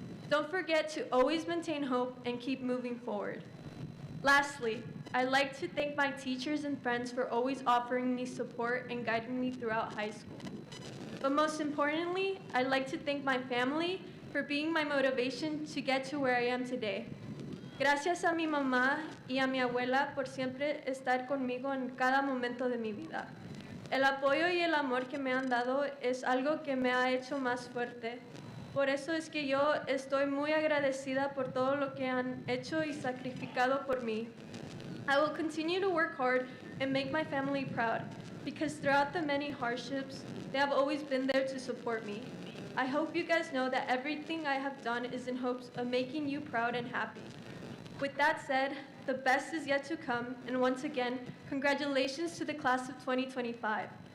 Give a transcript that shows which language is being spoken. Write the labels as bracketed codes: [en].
[en] Don't forget to always maintain hope and keep moving forward. Lastly, I'd like to thank my teachers and friends for always offering me support and guiding me throughout high school. But most importantly, I'd like to thank my family for being my motivation to get to where I am today. [es] Gracias a mi mamá y a mi abuela por siempre estar conmigo en cada momento de mi vida. El apoyo y el amor que me han dado es algo que me ha hecho más fuerte. Por eso es que yo estoy muy agradecida por todo lo que han hecho y sacrificado por mí. [en] I will continue to work hard and make my family proud because throughout the many hardships, they have always been there to support me. I hope you guys know that everything I have done is in hopes of making you proud and happy. With that said, the best is yet to come, and once again, congratulations to the class of 2025.